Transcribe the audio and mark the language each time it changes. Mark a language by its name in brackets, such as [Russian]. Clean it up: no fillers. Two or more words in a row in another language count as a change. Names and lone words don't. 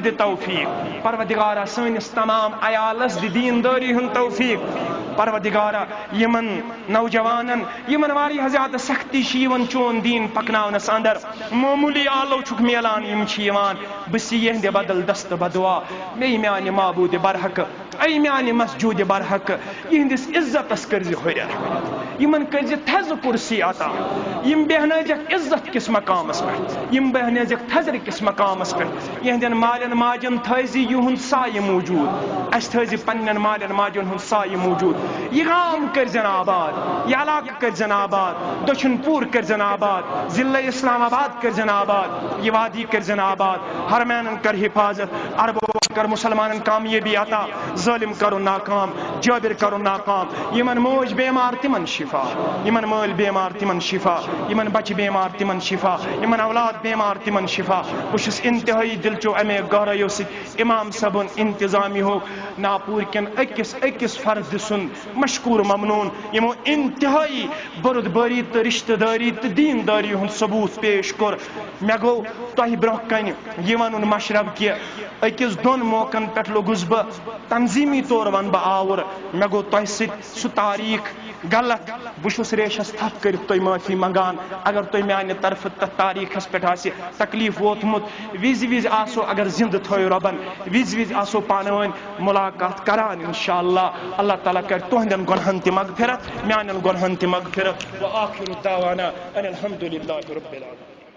[Kashmiri] دِ توفیق پروردگارا سٲنِس تمام عیالس دِ دیندٲری ہُنٛد توفیق پروردگارا یمن نوجوانن یمن واریاہ زیادٕ سختی چھ یوان چون دین پکناونس اندر معمولی آلو چھُکھ میلان یم چھ یوان بہٕ یہندِ بدل دست بدعا مے میانہِ معبوٗدِ برحق اے میانہِ مسجوٗدِ برحق یہندس عزتس کرزِ ہُریر یمن کرزِ تھزٕ کرسی عطا یم بیہنٲزیکھ عزت کس مقامس پہ یم بیہنٲزیکھ تھزرِ کس مقامس پہ یہندین مالین ماجن تھٲیزِ یہُنٛد سایہِ موجود اس تھٲیزِ پننین مالین ماجن ہُنٛد سایہِ موجود یہ گام کرزن آباد یہ علاقہ کرزن آباد دچھن پور کرزن آباد ضلع اسلام آباد کرزن آباد یہ وادی کرزن آباد حرمینن کر حفاظت عربو کر مسلمانن کامیابی عطا ظالم کرو ناکام جابر کرو ناکام یمن موج بیمار تمن شفا یمن مال بیمار تمن شفا یمن بچہ بیمار تمن شفا یمن اولاد بیمار تمن شفا بہٕ انتہائی دلچو امے گہرایو سۭتۍ امام صٲبُن انتظامی ہو ناپور کٮ۪ن أکِس فرد سُنٛد مشکور ممنون یمو انتہائی بردباری تو رشتہ داری تو دینداری ہُنٛد ثبوت پیش کور مے گو تۄہہِ برونٛہہ کنہِ یہ ونُن مشرب کہ أکِس 2 موقعن پٮ۪ٹھ لوٚگُس بہٕ تنظیمی طور ون بہٕ آور مے گو تۄہہِ سۭتۍ سُہ تاریخ غلط بہٕ چھُس ریشس تھپھ کٔرِتھ تۄہہِ معٲفی منگان اگر تۄہہِ میانہِ طرفہٕ تتھ تاریخس پٮ۪ٹھ آسہِ تکلیف ووتمُت وِزِ آسو اگر زندٕ تھٲیو رۄبن وِزِ آسو پانہٕ ؤنۍ ملاقات کران انشاءاللہ اللہ تعالیٰ کر تُہندٮ۪ن گۄنہن تہِ مغفرت میانٮ۪ن گۄنہن تہِ مغفرت [Arabic] وآخر دعوانا ان الحمد للہ رب العالمین.